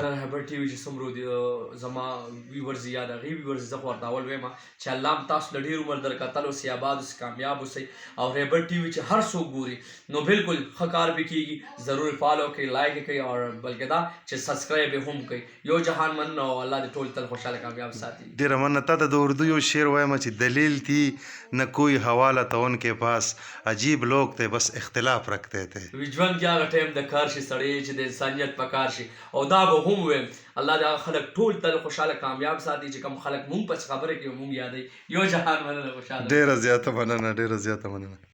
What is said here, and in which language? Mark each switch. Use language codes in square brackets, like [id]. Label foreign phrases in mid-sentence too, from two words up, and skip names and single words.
[ps] یاره رهبر ټي وي چې څومره زما ویورز یا د هغې ویورز زه خو ورته اول وایم چې الله هم تاسو له ډېر عمر درکتل اوسئ، آباد اوسئ، کامیاب اوسئ. او رهبر ټي وي چې هر څوک ګوري نو بالکل ښه کار پې کېږي، ضرور فالو کوئ، لایک یې کوئ، او بلکې دا چې سبسکرایب یې هم کوئ. یو جهان مننه او الله دې ټول تل خوشحاله کامیاب ساتي. ډېره مننه. تا ته د اردو یو شعر وایم چې [ur] دلیل تھی نہ کوئی حوالہ تو ان کے پاس، عجیب لوگ تھے بس اختلاف رکھتے تھے. [ps] ژوند کې هغه ټایم د کار شي سړی چې د انسانیت په کار شي. او دا به هم وایم الله دې هغه خلک ټول تل خوشحاله کامیاب ساتي چې کوم خلک مونږ پسې خبرې کوي مونږ یادوي. یو جهان مننه، خوشحاله. ډېره زیاته مننه، ډېره زیاته مننه.